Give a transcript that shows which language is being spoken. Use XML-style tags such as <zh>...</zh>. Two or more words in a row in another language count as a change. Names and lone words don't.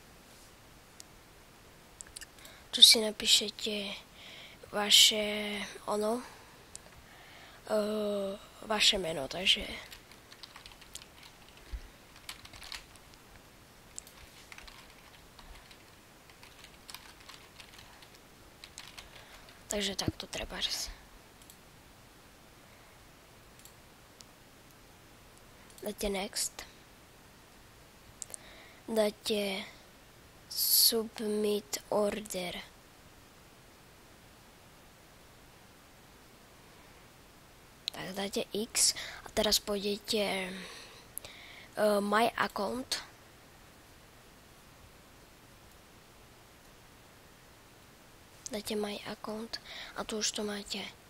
<sk>Tu si napíšete vaše vaše meno, takže takto treba. Dáte next. Dáte</sk> <en>submit order.</en> <sk>Tak dáte X a teraz pôjdete</sk> <en>my account.</en> <sk>Dáte</sk> <en>my account</en> <sk>a tu už to máte.</sk>